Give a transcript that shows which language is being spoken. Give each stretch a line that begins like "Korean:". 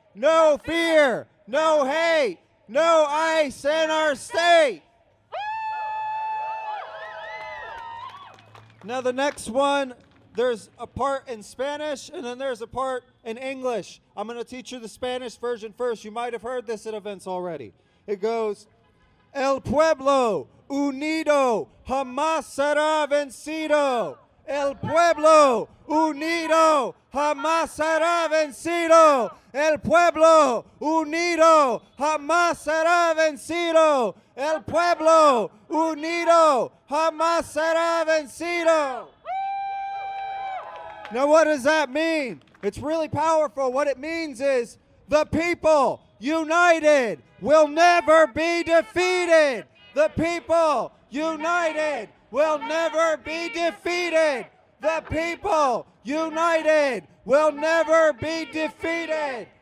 English: No fear, no hate, no ICE in our state. Now the next one, there's a part in Spanish and then there's a part in English. I'm going to teach you the Spanish version first. You might have heard this at events already. It goes,
Spanish: El pueblo unido jamás será vencido. El pueblo unido jamás será vencido. El pueblo unido jamás será vencido. El pueblo unido jamás será vencido.
English: Now what does that mean? It's really powerful. What it means is the people united will never be defeated. The people united will never be defeated. The people united will never be defeated.